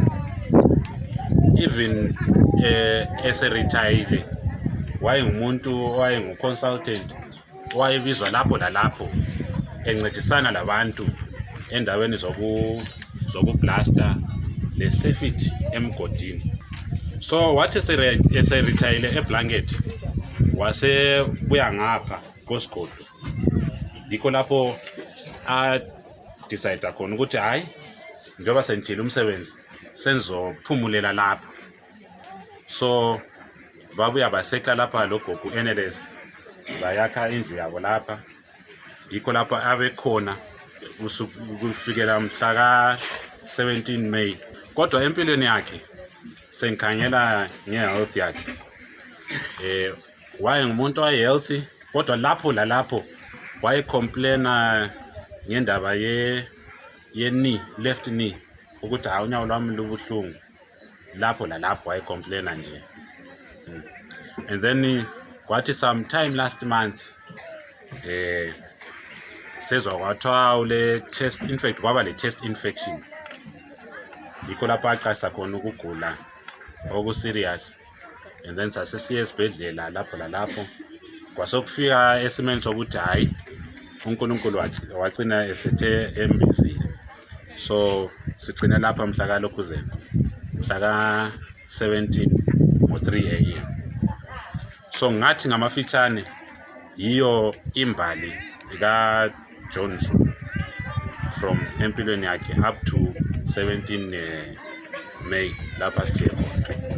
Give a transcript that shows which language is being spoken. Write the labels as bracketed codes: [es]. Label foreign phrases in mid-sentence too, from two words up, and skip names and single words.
[nd] Even ese-retire wayengumuntu wayengu-consultant wayebizwa lapho lalapho encedisana labantu endaweni zokublasta le-safety emgodini. So wathi ese-retire eBlanket wase buya ngapha koSigodo. Yikho lapho a decide khona ukuthi hayi njengoba senjile umsebenzi senzophumulela lapha. So babuya baseka lapha logogo NLS bayakha indlu yabo lapha. Yikho lapho abekhona kufikela mhla ka 17 May. Kodwa empilweni yakhe sengikhangela ngehealth yakhe. Waye ngumuntu ohealthy kodwa lapho waye complaina ngendaba ye knee, [en] left knee, [nd] ukuthi awunyawo lwami lubuhlungu. Lapho waye complaina nje. [en] And then kwathi sometime last month [nd] sezwa kwathiwa ule [en] chest infection, [nd] kwaba le [en] chest infection. [nd] Yikho lapho aqasa khona ukugula oku serious. [en] And then [nd] sasesiya esibhedlela lapho kwasokufika esimeni sokuthi hayi uNkulunkulu wagcina esethe embizile. So sigcina lapha mhla ka lokuzeni mhla ka 17 ngo 3 AM. So ngathi ngamafitshane yiyo imbali ka John Zulu from empilweni yakhe [en] up to [nd] 17 May lapha siye khona.